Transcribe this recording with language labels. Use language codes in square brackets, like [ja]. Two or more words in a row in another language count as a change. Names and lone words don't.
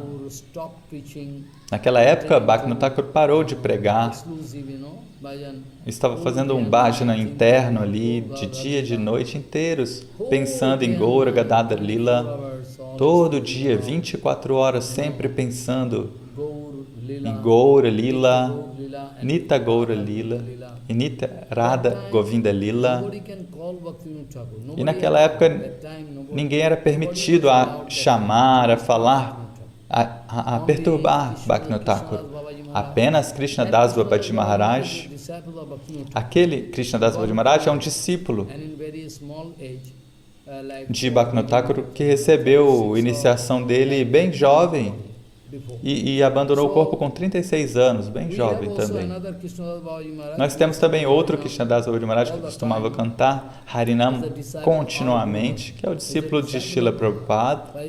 [pt] Naquela época, Bhaktivinoda Thakur parou de pregar. Estava fazendo um Bhajana interno ali, de dia e de noite inteiros, pensando em Gaura Gadadhar Lila. Todo dia, 24 horas, sempre pensando em Gaura Lila, Nita Gaura Lila e Nitya Radha Govinda Lila. E naquela época ninguém era permitido a chamar, a falar, a perturbar Bhaktivinoda Thakur. Apenas Krishnadas Babaji Maharaj. Aquele Krishnadas Babaji Maharaj é um discípulo de Bhaktivinoda Thakur que recebeu a iniciação dele bem jovem e abandonou o corpo com 36 anos, bem jovem também. Nós temos também outro Krishnadas Babaji Maharaj que costumava cantar Harinam continuamente, que é o discípulo de Srila Prabhupada.